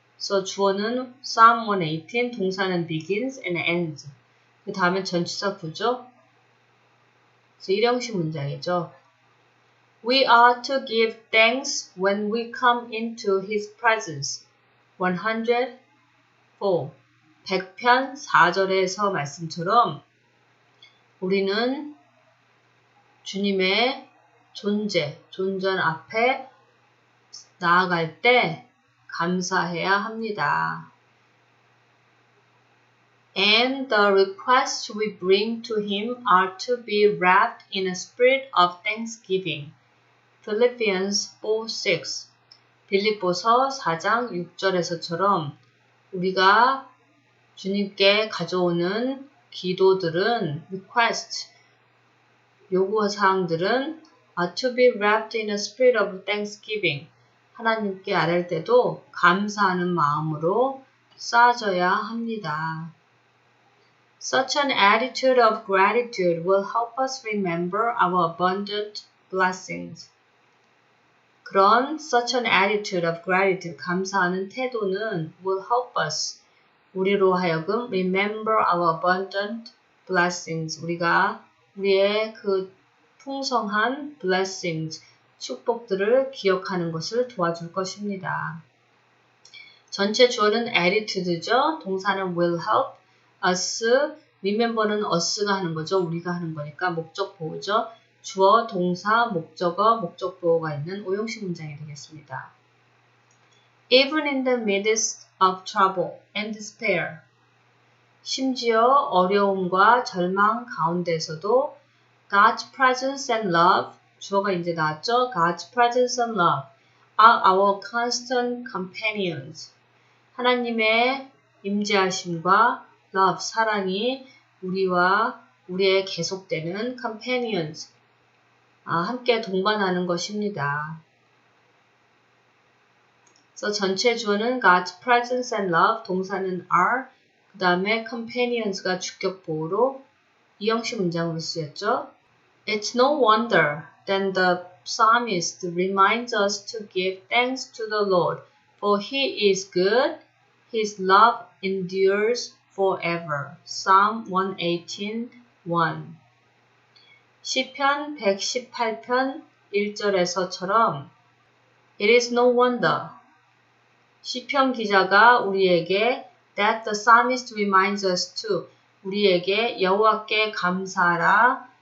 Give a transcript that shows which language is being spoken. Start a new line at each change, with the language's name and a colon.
Korean: 그래서 주어는
English: Psalm 118,
Korean: 동사는
English: begins and ends.
Korean: 그 다음에 전치사 구조. 그래서 일형식 문장이죠.
English: We are to give thanks when we come into His presence.
Korean: 104. 100편 4절에서 말씀처럼 우리는 주님의 존전 앞에 나아갈 때 감사해야 합니다.
English: And the requests we bring to Him are to be wrapped in a spirit of thanksgiving. Philippians 4:6.
Korean: 빌립보서 4장 6절에서처럼 우리가 주님께 가져오는 기도들은, request, 요구사항들은
English: are to be wrapped in a spirit of thanksgiving.
Korean: 하나님께 아뢰 때도 감사하는 마음으로 쌓아져야 합니다.
English: Such an attitude of gratitude will help us remember our abundant blessings.
Korean: 그런
English: such an attitude of gratitude,
Korean: 감사하는 태도는
English: will help us,
Korean: 우리로 하여금
English: remember our abundant blessings,
Korean: 우리의 그 풍성한 blessings, 축복들을 기억하는 것을 도와줄 것입니다. 전체 주어는 attitude죠. 동사는 will help us, remember는 us가 하는 거죠. 우리가 하는 거니까 목적 보호죠. 주어, 동사, 목적어, 목적 보호가 있는 오형식 문장이 되겠습니다.
English: Even in the midst of trouble and despair.
Korean: 심지어 어려움과 절망 가운데서도
English: God's presence and love,
Korean: 주어가 이제 나왔죠.
English: God's presence and love are our constant companions.
Korean: 하나님의 임재하심과
English: love,
Korean: 사랑이 우리의 계속되는 companions, 함께 동반하는 것입니다. 그래서 전체 주어는
English: God's presence and love,
Korean: 동사는 are, 그 다음에 companions가 주격 보호로 이형식 문장으로 쓰였죠.
English: It's no wonder that the psalmist reminds us to give thanks to the Lord, for He is good, His love endures forever. Psalm 118:1.
Korean: 시편 118편 1절에서처럼
English: It is no wonder,
Korean: 시편 기자가 우리에게
English: that the psalmist reminds us to,
Korean: 우리에게 여호와께 감사하라